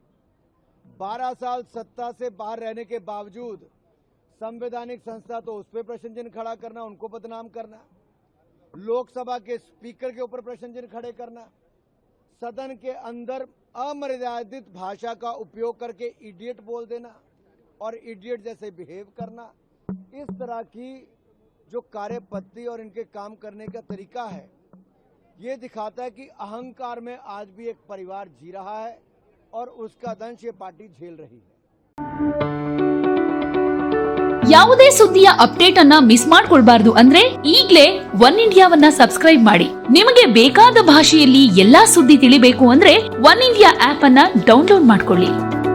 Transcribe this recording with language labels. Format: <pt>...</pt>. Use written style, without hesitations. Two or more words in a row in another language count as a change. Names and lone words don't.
<hi>12 साल सत्ता से बाहर रहने के बावजूद संवैधानिक संस्था तो उस पर प्रश्न चिन्ह खड़ा करना, उनको बदनाम करना, लोकसभा के स्पीकर के ऊपर प्रश्न चिन्ह खड़े करना, सदन के अंदर अमर्यादित भाषा का उपयोग करके इडियट बोल देना और इडियट जैसे बिहेव करना. इस तरह की जो कार्यपद्धति और इनके काम करने का तरीका है, ये दिखाता है कि अहंकार में आज भी एक परिवार जी रहा है और उसका दंश ये पार्टी झेल रही है.</hi> <kn>ಯಾವುದೇ ಸುದ್ದಿಯ ಅಪ್ಡೇಟ್ ಅನ್ನ ಮಿಸ್ ಮಾಡ್ಕೊಳ್ಬಾರ್ದು ಅಂದ್ರೆ ಈಗಲೇ ಒನ್ ಇಂಡಿಯಾವನ್ನ ಸಬ್ಸ್ಕ್ರೈಬ್ ಮಾಡಿ. ನಿಮಗೆ ಬೇಕಾದ ಭಾಷೆಯಲ್ಲಿ ಎಲ್ಲಾ ಸುದ್ದಿ ತಿಳಿಬೇಕು ಅಂದ್ರೆ ಒನ್ ಇಂಡಿಯಾ ಆಪ್ ಅನ್ನ ಡೌನ್ಲೋಡ್ ಮಾಡ್ಕೊಳ್ಳಿ.</kn>